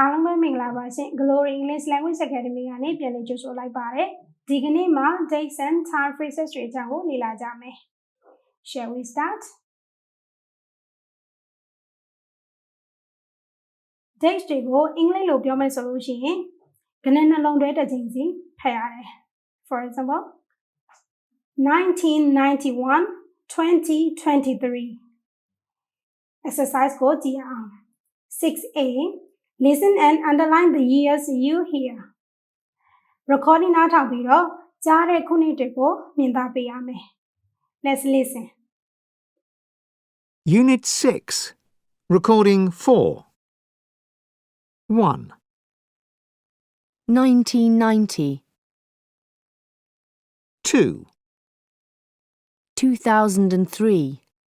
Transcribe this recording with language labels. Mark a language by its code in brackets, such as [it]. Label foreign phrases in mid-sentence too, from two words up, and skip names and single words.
[my] ပဲမင်္ဂလာပါရှင် Glory English Language Academy ကနေပြန်လည်ကြိုဆိုလိုက်ပါတယ်ဒီကနေ့မှာ [en] dates and time phrases [my] တွေအကြောင်းကိုလေ့လာကြမယ် [en] Shall we start [my] dates တွေကိုအင်္ဂလိပ်လိုပြောမယ်ဆိုလို့ရှိရင်ကဏ္ဍနှလုံးတွဲတစ်ချိန်စီဖတ်ရတယ် [en] For example 1991 2023 exercise [my] ကိုကြည့်အောင် [en] 6A Listen and underline the years you hear. [my] Recording နားထောင်ပြီးတော့ကြားတဲ့ခုနှစ်တွေကိုမြင်သာပေးရမယ် [en] Let's listen. Unit 6. Recording 4. 1. 1990 2. 2003